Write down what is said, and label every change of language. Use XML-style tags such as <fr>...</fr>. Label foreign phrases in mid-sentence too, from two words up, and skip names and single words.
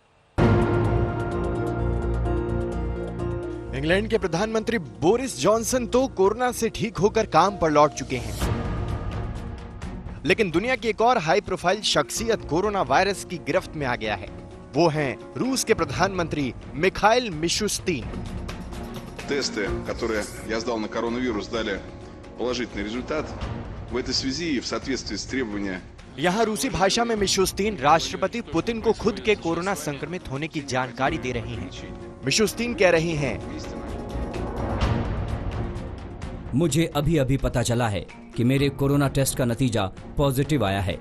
<hi>इंग्लैंड के प्रधानमंत्री बोरिस जॉनसन तो कोरोना से ठीक होकर काम पर लौट चुके हैं, लेकिन दुनिया की एक और</hi> <en>high profile</en> <hi>शख्सियत कोरोना वायरस की गिरफ्त में आ गया है। वो हैं रूस के प्रधानमंत्री मिखाइल मिशुस्तीन।</hi> <ru>Тесты, которые я сдал на коронавирус, дали положительный результат. В этой связи и в соответствии с требованиями</ru> <hi>यहाँ रूसी भाषा में मिशुस्तीन राष्ट्रपति पुतिन को खुद के कोरोना संक्रमित होने की जानकारी दे रही हैं। मिशुस्तीन कह रही हैं, मुझे अभी पता चला है कि मेरे कोरोना टेस्ट का नतीजा पॉजिटिव आया है।</hi>